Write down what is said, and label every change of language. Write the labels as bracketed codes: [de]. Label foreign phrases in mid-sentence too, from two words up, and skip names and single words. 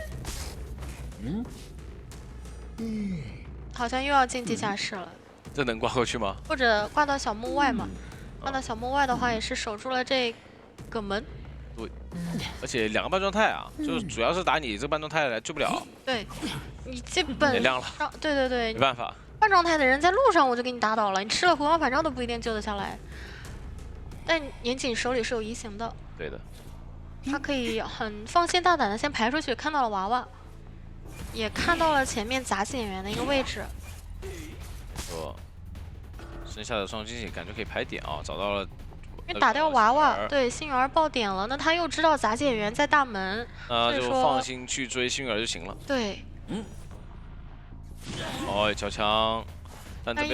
[zh] 好像又要進地下室了。這能掛過去嗎？或者掛到小木外嘛？掛到小木外的話，也是守住了這個門。對。而且兩個半狀態啊，就是主要是打你這個半狀態來救不了。對。你基本也亮了，對對對，沒辦法。半狀態的人在路上我就給你打倒了，你吃了回光返照都不一定救得下來。但年景手裡是有移形的，對的，他可以很放心大膽的先排出去，看到了娃娃，也看到了前面雜技演員的一個位置。剩下的雙驚喜感覺可以排點啊，找到了。因為打掉娃娃，對，星兒爆點了，那他又知道雜技演員在大門，那就放心去追星兒就行了。對。哦，交槍，但這邊